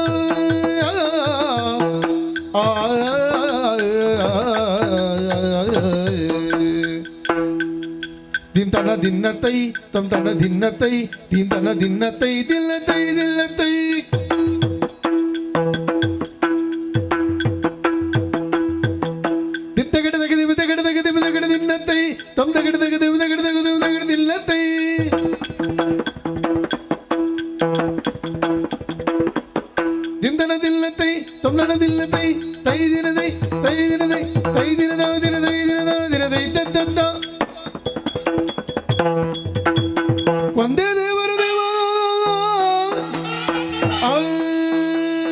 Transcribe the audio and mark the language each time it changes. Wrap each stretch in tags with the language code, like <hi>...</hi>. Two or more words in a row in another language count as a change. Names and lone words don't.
<kn>ಧಿಮ್ತನ ಧಿನ್ನತೈ ತ್ವಂ ತನ ಧಿನ್ನತೈ ಧಿಮ್ತನ ಧಿನ್ನತೈ ದಿಲ್ಲತೈ ದಿಲ್ಲತೈ ದಿತ್ತಗಡ ತಗದಿ ತಗಡ ತಗದಿ ತಗಡ ದಿನ್ನತೈ ತ್ವಂ ತಗಡ ತಗದಿ ತಗಡ ತಗದಿ ತಗಡ ದಿಲ್ಲತೈ ಧಿಮ್ತನ ದಿಲ್ಲತೈ ತ್ವಂ ತನ ದಿಲ್ಲತೈ ತೈ ದಿನದೈ ತೈ ದಿನದೈ ತೈ ದಿನದ ದಿನದೈ ದಿನದ ದಿನದೈ ದತ್ತ ಒಂದೇ ದೇವರ ದೇವ</kn>